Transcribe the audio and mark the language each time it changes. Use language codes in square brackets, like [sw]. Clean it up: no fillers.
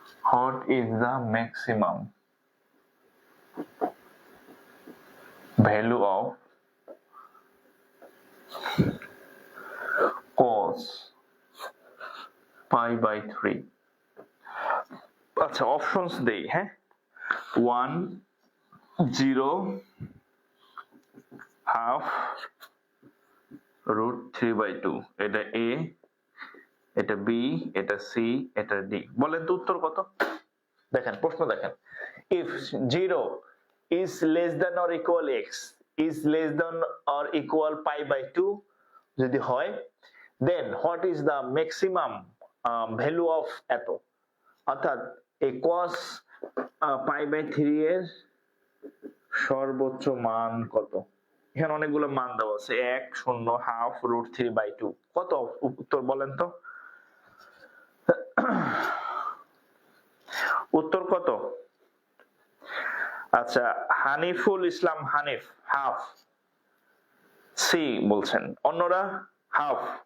[en] What is the maximum value of cos pi by 3? [bn] আচ্ছা options দেই, হ্যাঁ, 1 0 half root 3 by 2, এটা a, এটা b, এটা c, এটা d। বলেন তো উত্তর কত? দেখেন প্রশ্ন দেখেন, [en] if 0 is less than or equal x is less than or equal pi by 2 [bn] যদি হয়, [en] then what is the maximum value of [bn] এত, অর্থাৎ এই [en] cos pi by 3 [bn] এর সর্বোচ্চ মান কত? এখানে অনেকগুলো মান দেওয়া আছে, 1 0 হাফ রুট 3 বাই 2, কত উত্তর বলেন তো? উত্তর কত? আচ্ছা হানিফুল ইসলাম হানিফ হাফ সি বলছেন, অন্যরা হাফ।